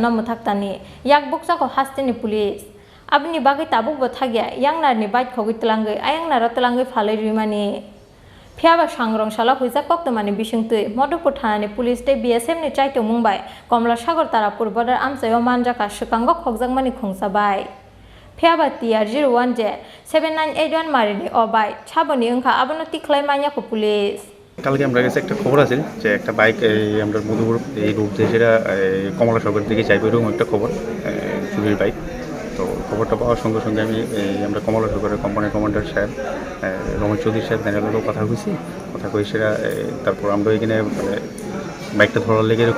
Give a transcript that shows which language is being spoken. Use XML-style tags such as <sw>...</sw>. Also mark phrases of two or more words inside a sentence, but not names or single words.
<trp>मुथाक्तानि याक बुकसाको हास्टेनि पुलिस आबनि बागै ताबुक बथागिया यांनारनि बाइट खगैतलांगै आयांनारतलांगै फालै रिमानि फियाबा सांग्रांशाला हुइजा कक्तमानि बिसुंतै मधुपुर थानानि पुलिस ते BSF नि चाइटो मुंबाय कमलासागर तारापुर बर्डार आमचायो मानजाखा स्वकांगो खगजाकमानि खोंसा बाय फियाबा TR01J 7981 मारिनि अबाय छाबोनि ओंखा आबनो तिखलाय मान्याखो पुलिस</trp> <bn>কালকে আমরা কাছে একটা খবর আছে যে একটা বাইক আমরা মধুপুর এই রোড দিয়ে যেটা কমলাসাগর দিকে যাইবে এরকম একটা খবর চুরির বাইক তো খবরটা পাওয়ার সঙ্গে সঙ্গে আমি আমরা কমলাসাগরের কোম্পানির কমান্ডার সাহেব রমেশ চৌধুরী সাহেব ন্যানেরও কথা কইছি কথা কই সেটা তারপর আমরা এখানে মানে বাইকটা ধরার লেগে এরকম</bn>